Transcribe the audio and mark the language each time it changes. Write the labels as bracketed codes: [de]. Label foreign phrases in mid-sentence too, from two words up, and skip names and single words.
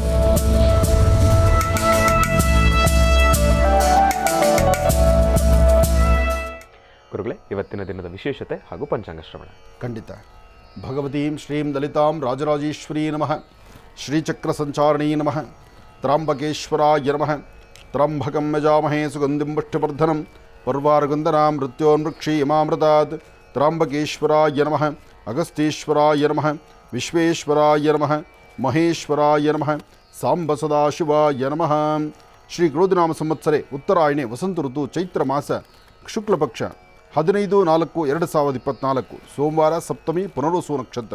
[kn] ಗುರುಗಳೇ, ಇವತ್ತಿನ ದಿನದ ವಿಶೇಷತೆ ಹಾಗೂ ಪಂಚಾಂಗ ಶ್ರವಣ. [sa] ಖಂಡಿತ. ಭಗವತೀಂ ಶ್ರೀಂ ಲಲಿತಾಂ ರಾಜರಾಜೇಶ್ವರೀ ನಮಃ, ಶ್ರೀಚಕ್ರ ಸಂಚಾರಣೀ ನಮಃ, ತ್ರಾಂಬಕೇಶ್ವರಾಯ ನಮಃ. ತ್ರಂಬಕಂ ಯಜಾಮಹೇ ಸುಗಂಧಿಂ ಪುಷ್ಟಿವರ್ಧನಂ ಪರ್ವಾರಗಂಧನಾಂ ಮೃತ್ಯೋನ್ಮೃಕ್ಷೀಯಮಾಮೃತಾತ್. ತ್ರಾಂಬಕೇಶ್ವರಾಯ ನಮಃ, ಅಗಸ್ತೀಶ್ವರಾಯ ನಮಃ, ವಿಶ್ವೇಶ್ವರಾಯ ನಮಃ, ಮಹೇಶ್ವರಾಯ ನಮಃ, ಸಾಂಬ ಸದಾಶಿವಾಯ ನಮಃ. ಶ್ರೀ ಕ್ರೋಧಿನಾಮ ಸಂವತ್ಸರೆ ಉತ್ತರಾಯಣೆ ವಸಂತ ಋತು ಚೈತ್ರ ಮಾಸ ಶುಕ್ಲಪಕ್ಷ 15/4/2024 ಸೋಮವಾರ ಸಪ್ತಮಿ ಪುನರ್ವಸು ನಕ್ಷತ್ರ.